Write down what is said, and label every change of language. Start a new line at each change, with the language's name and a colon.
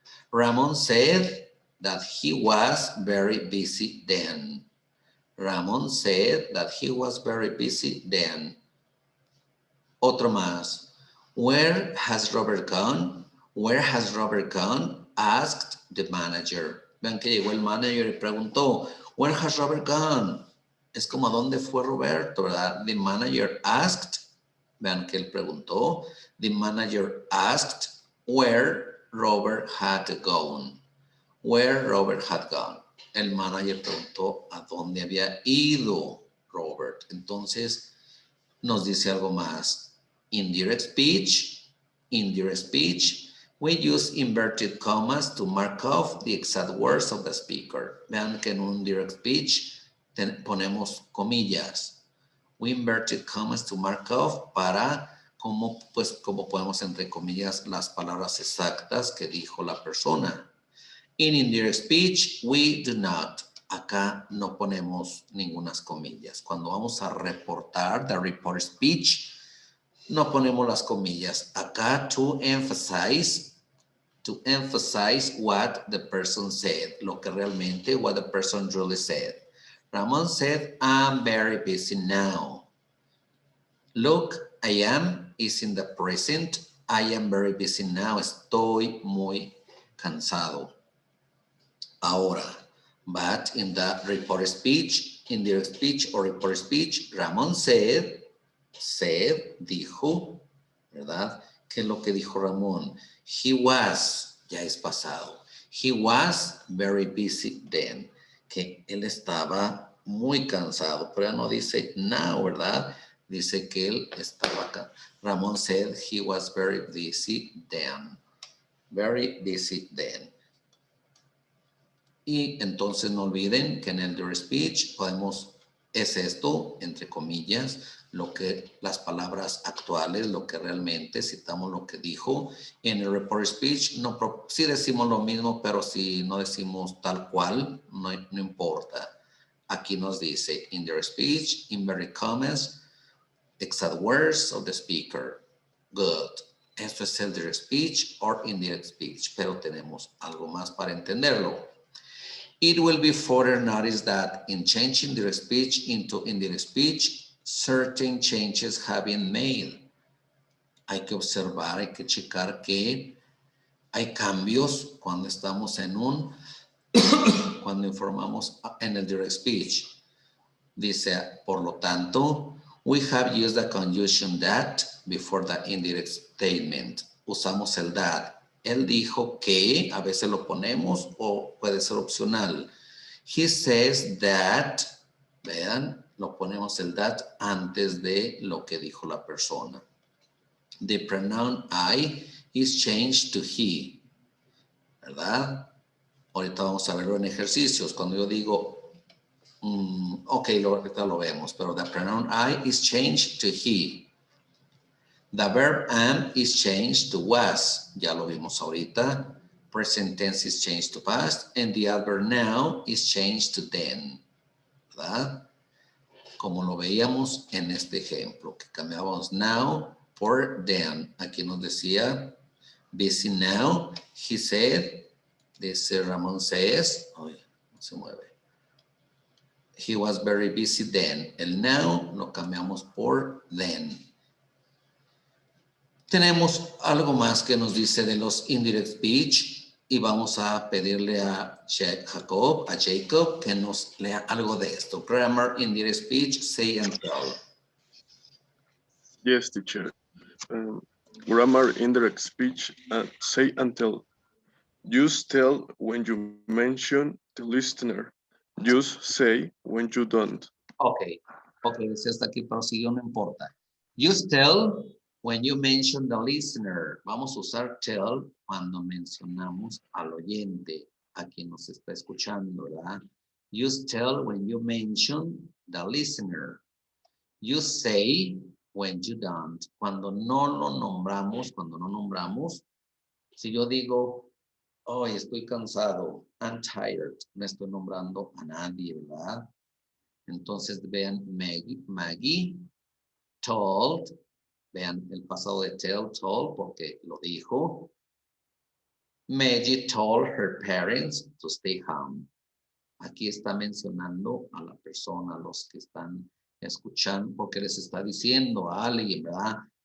English: Ramon said that he was very busy then. Ramon said that he was very busy then.
Spanish: Otro más.
English: Where has Robert gone? Where has Robert gone? Asked the manager.
Spanish: Vean que llegó el manager y preguntó,
English: where has Robert gone?
Spanish: Es como, ¿a dónde fue Roberto, verdad?
English: The manager asked.
Spanish: Vean que él preguntó.
English: The manager asked where Robert had gone. Where Robert had gone.
Spanish: El manager preguntó a dónde había ido Robert. Entonces, nos dice algo más.
English: Indirect speech, we use inverted commas to mark off the exact words of the speaker.
Spanish: Vean que en un direct speech ponemos comillas.
English: We inverted commas to mark off
Spanish: para como podemos entre comillas las palabras exactas que dijo la persona.
English: In indirect speech, we do not.
Spanish: Acá no ponemos ningunas comillas. Cuando vamos a reportar,
English: the report speech,
Spanish: no ponemos las comillas.
English: Acá to emphasize what the person said.
Spanish: Lo que realmente,
English: what the person really said. Ramon said, I'm very busy now. Look, I am is in the present. I am very busy now.
Spanish: Estoy muy cansado.
English: Ahora, but in the report speech, indirect speech or report speech, Ramon said,
Spanish: dijo, ¿verdad? ¿Qué es lo que dijo Ramón?
English: He was,
Spanish: ya es pasado.
English: He was very busy then.
Spanish: Que él estaba muy cansado, pero ya no dice now, ¿verdad? Dice que él estaba acá.
English: Ramón said he was very busy then. Very busy then.
Spanish: Y entonces no olviden que en el direct speech es esto, entre comillas, las palabras actuales, lo que realmente citamos lo que dijo. En el report speech sí decimos lo mismo, pero si no decimos tal cual, no importa. Aquí nos dice,
English: in direct speech, inverted commas, exact words of the speaker. Good.
Spanish: Esto es el direct speech or indirect speech, pero tenemos algo más para entenderlo.
English: It will be further noticed that in changing direct speech into indirect speech, certain changes have been made.
Spanish: Hay que observar, hay que checar que hay cambios cuando estamos en cuando informamos en el direct speech. Dice, por lo tanto,
English: we have used the conjunction that before the indirect statement.
Spanish: Usamos el that. Él dijo que, a veces lo ponemos o puede ser opcional.
English: He says that,
Spanish: vean, lo ponemos el that antes de lo que dijo la persona.
English: The pronoun I is changed to he,
Spanish: ¿verdad? Ahorita vamos a verlo en ejercicios. Cuando yo digo, ok, ahorita lo vemos, pero
English: the pronoun I is changed to he. The verb am is changed to was.
Spanish: Ya lo vimos ahorita.
English: Present tense is changed to past. And the adverb now is changed to then.
Spanish: ¿Verdad? Como lo veíamos en este ejemplo, que cambiábamos now por then. Aquí nos decía,
English: busy now. He said,
Spanish: dice Ramón says, oye, no se mueve.
English: He was very busy then.
Spanish: El now lo cambiamos por then. Tenemos algo más que nos dice de los indirect speech y vamos a pedirle a Jacob que nos lea algo de esto.
English: Grammar, indirect speech, say and tell. Yes, teacher. Grammar, indirect speech, say and tell. Use tell when you mention the listener. Use say when you don't.
Spanish: Ok, dice hasta aquí, pero si no importa.
English: Use tell when you mention the listener.
Spanish: Vamos a usar tell cuando mencionamos al oyente, a quien nos está escuchando, ¿verdad?
English: Use tell when you mention the listener. You say when you don't.
Spanish: Cuando no lo nombramos, si yo digo, hoy estoy cansado,
English: I'm tired,
Spanish: me estoy nombrando a nadie, ¿verdad? Entonces vean Maggie told, vean el pasado de tell, told, porque lo dijo.
English: Maggie told her parents to stay home.
Spanish: Aquí está mencionando a la persona, a los que están escuchando, porque les está diciendo a alguien, ¿verdad?